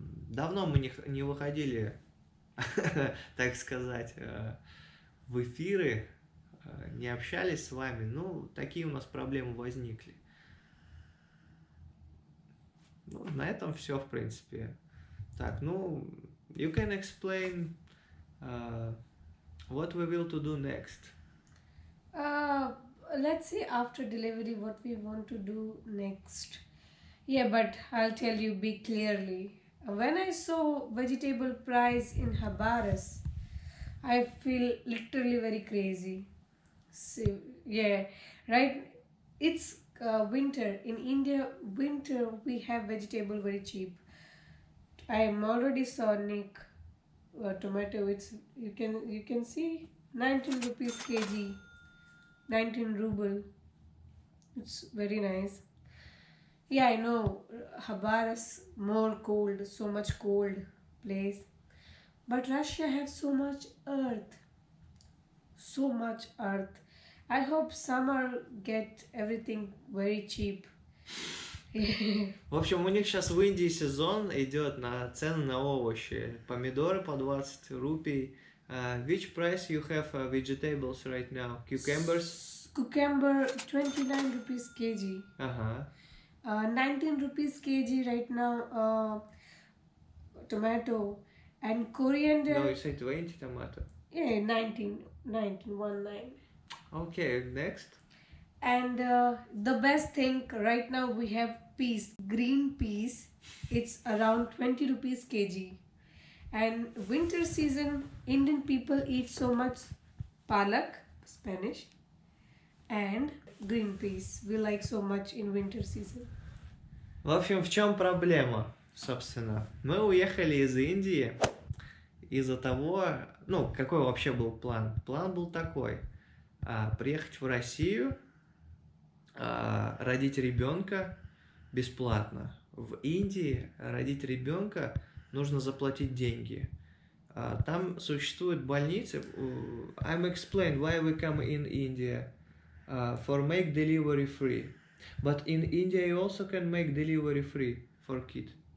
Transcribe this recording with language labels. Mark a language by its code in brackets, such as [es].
[ru] Давно мы не выходили, так сказать, в эфиры, не общались с вами. Ну, такие у нас проблемы возникли. Ну, на этом все, в принципе. Так, ну, [en] you can explain what we will to do next. Let's see after delivery what we want to do next. Yeah, but I'll tell you be clearly. When I saw vegetable price in Habaras, I feel literally very crazy. So, yeah, right? It's winter. In India, winter we have vegetable very cheap. I already saw Nick tomato. It's you can see 19 rupees kg, 19 ruble. It's very nice. Yeah, I know Habaras more cold, so much cold place, but Russia has so much earth, so much earth. I hope summer get everything very cheap. [ru] В общем, у них сейчас в Индии сезон идет на цены на овощи. Помидоры по 20 рупий, [en] Which price you have vegetables right now? Cucumbers? Cucumber 29 rupees kg. Uh-huh. 19 rupees kg right now. Tomato and coriander. No, you say 20 tomato. Yeah, 19, 19. Okay, next. And the best thing right now we have peas, green peas. It's around 20 rupees kg. And winter season, Indian people eat so much palak, Spanish, and green peas. We like so much in winter season. [ru] В общем, в чем проблема, собственно? Мы уехали из Индии из-за того, ну, какой вообще был план? План был такой: приехать в Россию, родить ребенка бесплатно. В Индии родить ребенка нужно заплатить деньги. Там существуют больницы. [en] I'm explain why we come in India for make delivery free. But in India you also can make delivery free for kid.